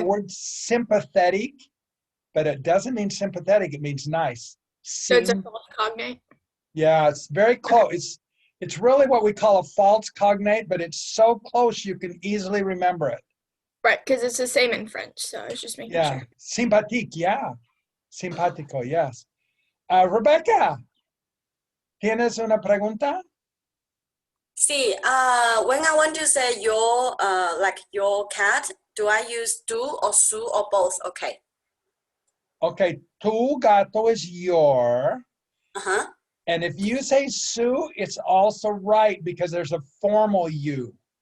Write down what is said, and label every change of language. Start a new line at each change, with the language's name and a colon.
English: the word sympathetic, but it doesn't mean sympathetic. It means nice. So it's a false cognate? Yeah, it's very close. It's really what we call a false cognate, but it's so close you can easily remember it. Right, because it's the same in French, so I was just making Yeah, sure. sympathique, yeah. Simpático, yes.
Spanish: Rebecca, ¿tienes una pregunta?
English: See, when I want to say your, like your cat, do I use do or su or both? Okay. Okay,
Spanish: tu gato
English: is your. Uh-huh. And if you say su, it's also right because there's a formal you.